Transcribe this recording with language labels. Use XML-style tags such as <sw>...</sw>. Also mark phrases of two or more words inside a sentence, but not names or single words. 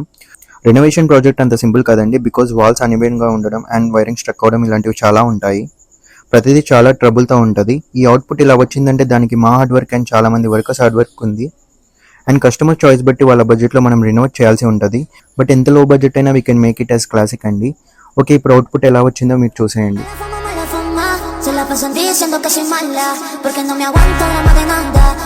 <en>renovation project</en> <te>అంత సింపుల్ కాదండి.</te> <en>because walls</en> <te>అన్ఈవెన్గా ఉండడం అండ్</te> <en>wiring struck</en> <te>అవడం ఇలాంటివి చాలా ఉంటాయి. ప్రతిదీ చాలా ట్రబుల్తో ఉంటుంది. ఈ అవుట్పుట్ ఇలా వచ్చిందంటే దానికి మా</te> <en>hard work and</en> <te>చాలా మంది</te> <en>workers hard work</en> <te>ఉంది.</te> <en>and customer choice</en> <te>బట్టి వాళ్ళ బడ్జెట్లో మనం రెనోవేట్ చేయాల్సి ఉంటుంది. బట్ ఎంత</te> <en>low budget</en> <te>అయినా</te> <en>we can make it as classic</en> <te>అండి. ఓకే, ఇప్పుడు అవుట్పుట్ ఎలా వచ్చిందో మీరు చూసేయండి.</te> <es>Se la pasan diciendo que soy mala, porque no me aguanto la más de nada.</es>